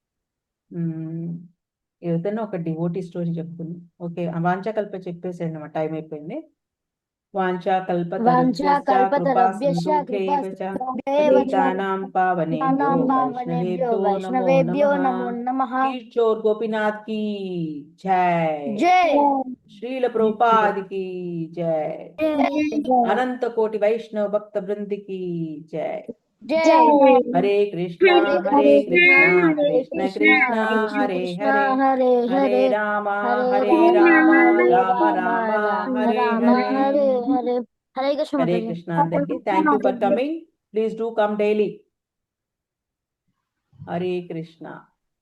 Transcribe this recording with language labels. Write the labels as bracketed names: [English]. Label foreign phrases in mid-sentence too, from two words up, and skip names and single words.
[Telugu] ఏదైనా ఒక [English] devotee story [Telugu] చెప్పుకుందాం. ఓకే, వాంఛాకల్ప చెప్పేసాడు అన్నమాట, టైం అయిపోయింది. [Sanskrit] వైష్ణవేభ్యో నమో నమః. [Hindi] కిషోర్ గోపీనాథ్ की जय. जय. श्रील प्रभुपाद की जय. अनंत कोटि वैष्णव भक्त वृंद की जय. जय. हरे कृष्णा कृष्ण कृष्ण हरे हरे, हरे राम राम राम हरे हरे. हरे कृष्ण. हरे कृष्णा [Telugu] అందరికి. [English] Thank you for coming. Please do come daily. [Hindi] हरे कृष्णा.